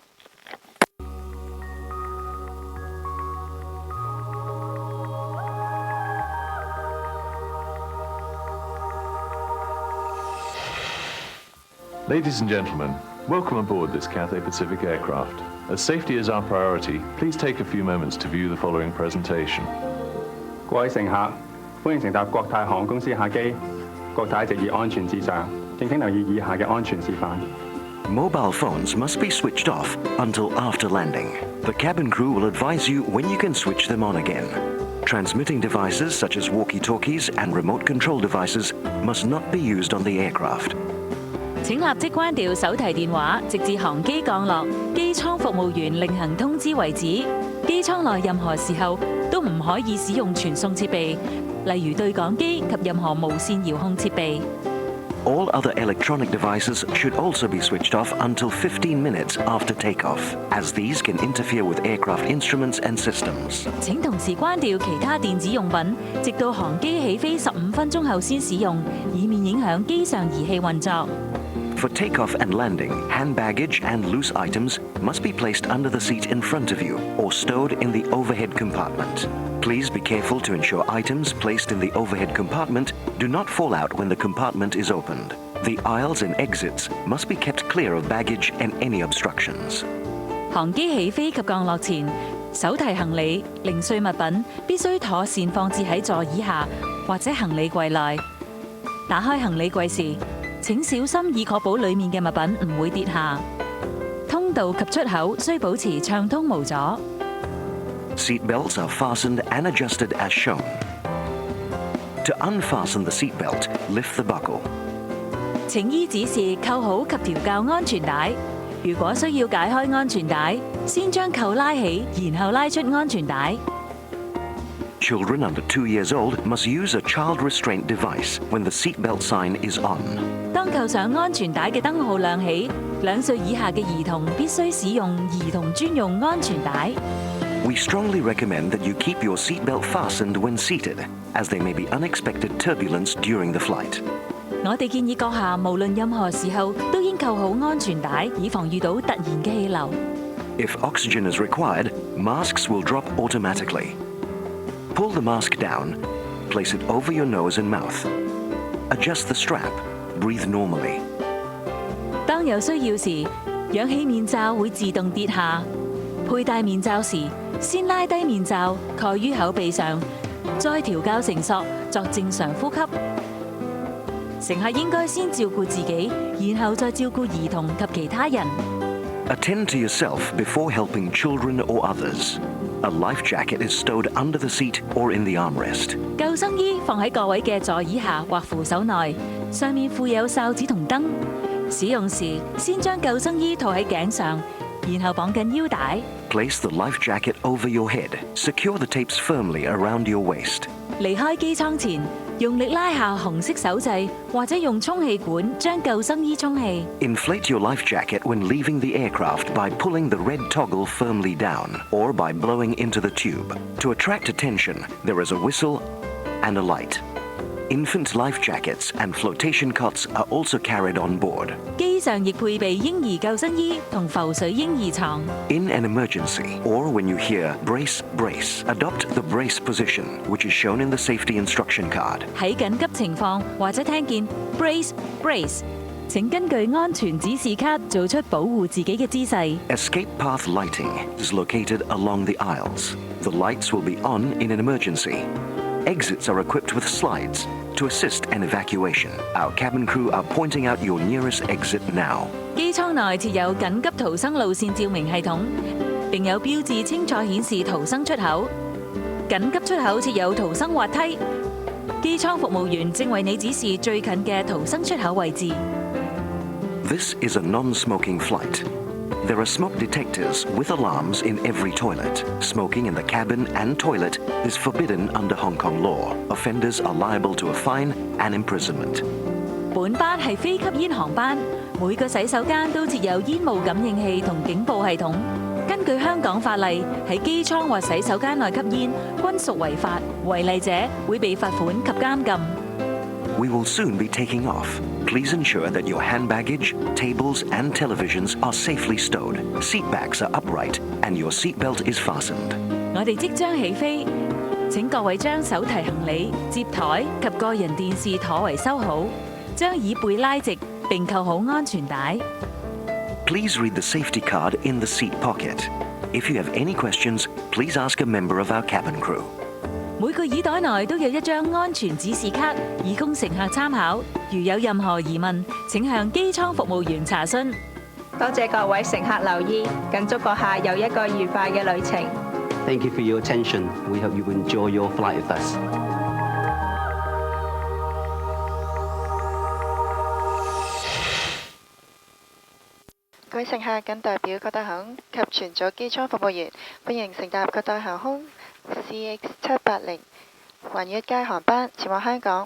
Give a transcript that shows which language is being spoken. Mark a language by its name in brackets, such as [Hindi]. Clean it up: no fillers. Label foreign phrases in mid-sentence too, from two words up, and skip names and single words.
[English] Ladies and gentlemen, welcome aboard this Cathay Pacific aircraft. As safety is our priority, please take a few moments to view the following presentation. [Cantonese] 各位乘客，歡迎乘搭國泰航空公司客機。國泰一直以安全至上，敬請留意以下嘅安全示範。 [English] Mobile phones must be switched off until after landing. The cabin crew will advise you when you can switch them on again. Transmitting devices such as walkie-talkies and remote control devices must not be used on the aircraft. [Cantonese] 請立即關掉手提電話，直至航機降落，機艙服務員另行通知為止。機艙內任何時候都唔可以使用傳送設備，例如對講機及任何無線遙控設備。 [English] All other electronic devices should also be switched off until 15 minutes after takeoff, as these can interfere with aircraft instruments and systems. [Cantonese] 請同時關掉其他電子用品，直到航機起飛15分鐘後先使用，以免影響機上儀器運作。 [English] For takeoff and landing, hand baggage and loose items must be placed under the seat in front of you or stowed in the overhead compartment. Please be careful to ensure items placed in the overhead compartment do not fall out when the compartment is opened. The aisles and exits must be kept clear of baggage and any obstructions. [Cantonese] 航機起飛及降落前，手提行李、零碎物品必須妥善放置喺座椅下或者行李櫃內。打開行李櫃時， 請小心以確保裡面嘅物品唔會跌下。通道及出口需保持暢通無阻。 [English] Seat belts are fastened and adjusted as shown. To unfasten the seat belt, lift the buckle. [Cantonese] 請依指示扣好及調校安全帶。如果需要解開安全帶，先將扣拉起，然後拉出安全帶。 [English] Children under 2 years old must use a child restraint device when the seatbelt sign is on. [Cantonese] 當扣上安全帶嘅燈號亮起，2歲以下嘅兒童必須使用兒童專用安全帶。 [English] We strongly recommend that you keep your seatbelt fastened when seated, as there may be unexpected turbulence during the flight. [Cantonese] 我哋建議閣下無論任何時候都應扣好安全帶，以防遇到突然嘅氣流。 [English] If oxygen is required, masks will drop automatically. Pull the mask down, place it over your nose and mouth. Adjust the strap, breathe normally. [Cantonese] 當有需要時，氧氣面罩會自動跌下。佩戴面罩時，先拉低面罩蓋於口鼻上， 再調校繩索作正常呼吸。乘客應該先照顧自己，然後再照顧兒童及其他人。 [English] Attend to yourself before helping children or others. A life jacket is stowed under the seat or in the armrest. [Cantonese] 救生衣放喺各位嘅座椅下或扶手內，上面附有哨子同燈。使用時先將救生衣套喺頸上，然後綁緊腰帶。 [English] Place the life jacket over your head. Secure the tapes firmly around your waist. [Cantonese] 離開機艙前，用力拉下紅色手掣，或者用充氣管將救生衣充氣。 [English] Inflate your life jacket when leaving the aircraft by pulling the red toggle firmly down or by blowing into the tube. To attract attention, there is a whistle and a light. Infant life jackets and flotation cots are also carried on board. [Cantonese] 機上亦配備嬰兒救生衣同浮水嬰兒床。 [English] In an emergency, or when you hear brace, brace, adopt the brace position, which is shown in the safety instruction card. [Cantonese] 喺緊急情況或者聽見 [English] brace brace， [Cantonese] 請根據安全指示卡做出保護自己嘅姿勢。 [English] Escape path lighting is located along the aisles. The lights will be on in an emergency. Exits are equipped with slides to assist an evacuation. Our cabin crew are pointing out your nearest exit now. [Cantonese] 機艙內設有緊急逃生路線照明系統，並有標誌清楚顯示逃生出口。緊急出口設有逃生滑梯，機艙服務員正為你指示最近嘅逃生出口位置。 [English] This is a non-smoking flight. There are smoke detectors with alarms in every toilet. Smoking in the cabin and toilet is forbidden under Hong Kong law. Offenders are liable to a fine and imprisonment. [Cantonese] 本班係非吸煙航班，每個洗手間都設有煙霧感應器同警報系統。根據香港法例，喺機艙或洗手間內吸煙均屬違法，違例者會被罰款及監禁。 [English] We will soon be taking off. Please ensure that your hand baggage, tables, and televisions are safely stowed. Seat backs are upright, and your seatbelt is fastened. [Cantonese] 我哋即將起飛，請各位將手提行李、接台及個人電視妥為收好，將椅背拉直並扣好安全帶。 [English] Please read the safety card in the seat pocket. If you have any questions, please ask a member of our cabin crew. [Cantonese] 每個耳袋內都有一張安全指示卡，以供乘客參考。如有任何疑問，請向機艙服務員查詢。多謝各位乘客留意，更祝閣下有一個愉快嘅旅程。 [English] Thank you for your attention. We hope you enjoy your flight with us. [Cantonese] 各位乘客，謹代表各大航空及全組機艙服務員，歡迎乘搭各大航空 CX780 環宇一街航班前往香港。